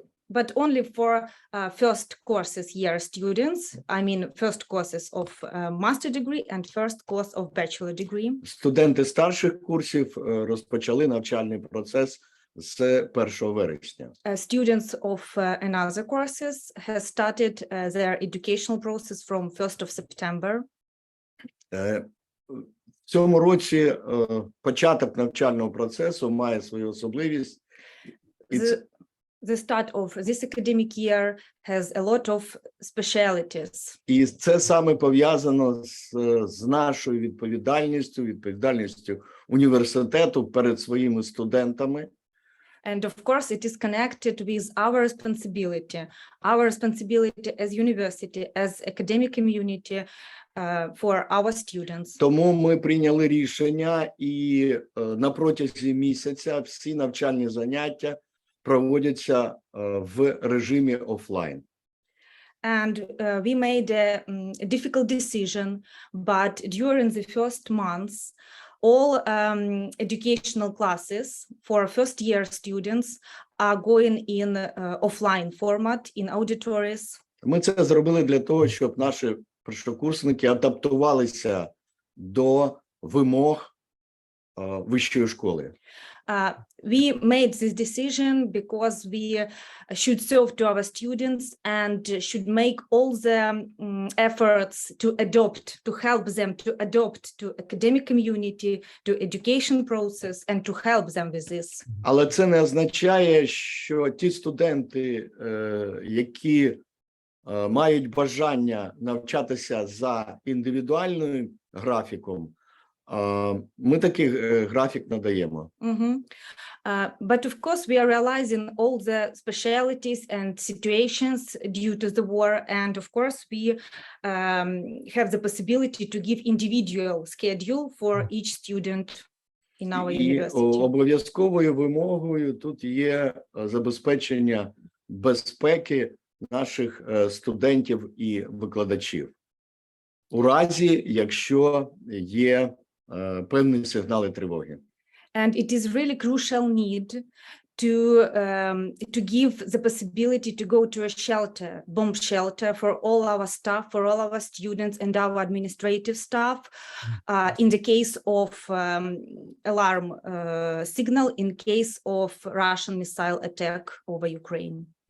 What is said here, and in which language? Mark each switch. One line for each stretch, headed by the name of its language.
English: But only for first courses year students, I mean first courses of master degree and first course of bachelor degree.
Ukrainian: Студенти старших курсів розпочали навчальний процес з 1 вересня.
English: Students of another courses has started their educational process from 1st of September.
Ukrainian: В цьому році початок навчального процесу має свою особливість.
English: The start of this academic year has a lot of specialities.
Ukrainian: І це саме пов'язано з нашою відповідальністю університету перед своїми студентами.
English: And of course, it is connected with our responsibility as university, as academic community for our students.
Ukrainian: Тому ми прийняли рішення і на протязі місяця всі навчальні заняття проводяться в режимі офлайн.
English: And we made a difficult decision, but during the first months, all educational classes for first-year students are going in offline format, in auditories.
Ukrainian: Ми це зробили для того, щоб наші першокурсники адаптувалися до вимог вищої школи.
English: We made this decision because we should serve to our students and should make all the efforts to help them to adopt to academic community, to education process, and to help them with this.
Ukrainian: Але це не означає, що ті студенти, які мають бажання навчатися за індивідуальним графіком, ми такий графік надаємо.
English: But of course, we are realizing all the specialities and situations due to the war, and of course, we have the possibility to give individual schedule for each student in our university.
Ukrainian: Обов'язковою вимогою тут є забезпечення безпеки наших студентів і викладачів. У разі, якщо є певні сигнали тривоги.
English: And it is really crucial need to give the possibility to go to a shelter, bomb shelter for all our staff, for all our students and our administrative staff, in the case of alarm signal, in case of Russian missile attack over Ukraine.